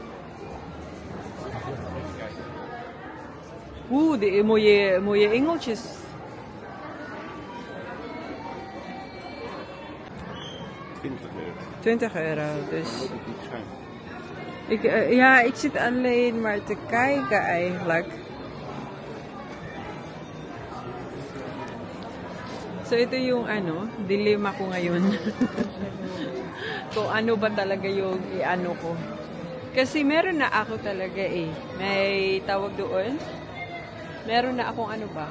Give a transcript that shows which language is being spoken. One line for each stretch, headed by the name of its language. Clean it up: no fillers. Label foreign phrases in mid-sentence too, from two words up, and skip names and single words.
Dutch: Die mooie engeltjes. €20. Dus. Ik zit alleen maar te kijken eigenlijk.
Filipino: So ito yung ano, dilemma ko ngayon. Kung ano ba talaga yung i-ano ko. Kasi meron na ako talaga eh. May tawag doon. Meron na akong ano ba?